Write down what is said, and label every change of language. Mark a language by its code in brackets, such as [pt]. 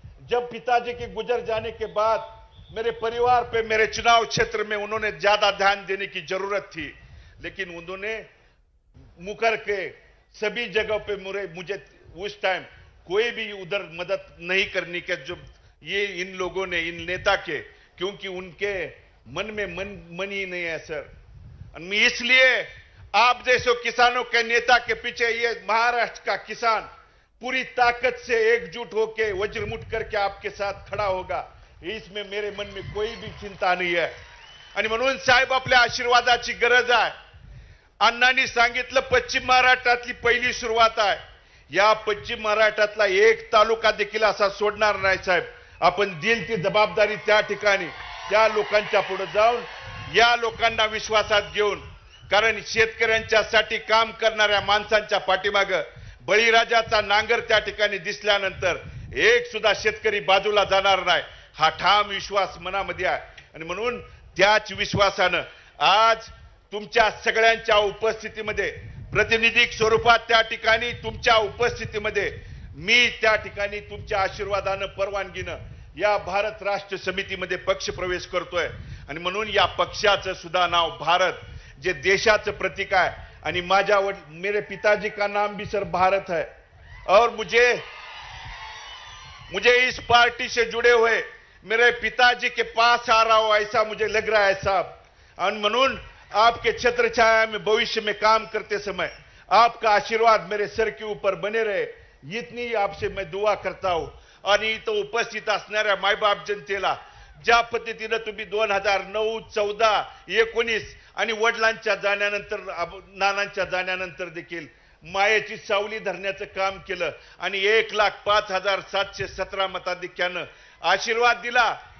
[hi] जब पिताजी के गुजर जाने के बाद मेरे परिवार पे, मेरे चुनाव क्षेत्र में उन्होंने ज्यादा ध्यान देने की जरूरत थी, लेकिन उन्होंने मुकर के सभी जगह पे मुझे उस टाइम कोई भी उधर मदद नहीं करने के, जो ये इन लोगों ने, इन नेता के, क्योंकि उनके मन में मन ही नहीं है सर। मैं इसलिए आप जैसे किसानों के नेता के पीछे ये महाराष्ट्र का किसान पूरी ताकत से एकजुट होकर वज्रमुठ करके आपके साथ खड़ा होगा, इसमें मेरे मन में कोई भी चिंता [mr] नाही आहे। आणि म्हणून साहेब आपल्या आशीर्वादाची गरज आहे। अण्णांनी सांगितलं पश्चिम महाराष्ट्रातली पहिली सुरुवात आहे, या पश्चिम महाराष्ट्रातला एक तालुका देखील असा सोडणार नाही साहेब। आपण दिल ती जबाबदारी त्या ठिकाणी त्या लोकांच्या पुढे जाऊन या लोकांना विश्वासात घेऊन, कारण शेतकऱ्यांच्यासाठी काम करणाऱ्या माणसांच्या पाठीमागे बळीराजाचा नांगर त्या ठिकाणी दिसल्यानंतर एक सुद्धा शेतकरी बाजूला जाणार नाही, हा ठाम विश्वास मनामध्ये आहे। आणि म्हणून त्याच विश्वासानं आज तुमच्या सगळ्यांच्या उपस्थितीमध्ये प्रातिनिधिक स्वरूपात त्या ठिकाणी तुमच्या उपस्थितीमध्ये मी त्या ठिकाणी तुमच्या आशीर्वादानं, परवानगीनं या भारत राष्ट्र समितीमध्ये पक्ष प्रवेश करतोय। आणि म्हणून या पक्षाचं सुद्धा नाव भारत, जे देशाचं प्रतीक आहे, आणि [hi] मेरे पिताजी का नाम भी सर भारत है। और मुझे इस पार्टी से जुड़े हुए मेरे पिताजी के पास आ रहा हो ऐसा मुझे लग रहा है साहब। और म्हणून आपके छत्र छाया में भविष्य में काम करते समय आपका आशीर्वाद मेरे सर के ऊपर बने रहे, इतनी आपसे मैं दुआ करता हूं। [mr] आणि इथं उपस्थित असणाऱ्या मायबाप जनतेला ज्या पद्धतीनं तुम्ही 2009, 14, 19 आणि वडिलांच्या जाण्यानंतर, नानांच्या जाण्यानंतर देखील मायेची सावली धरण्याचं काम केलं आणि 1,05,717 मताधिक्यानं आशीर्वाद दिला।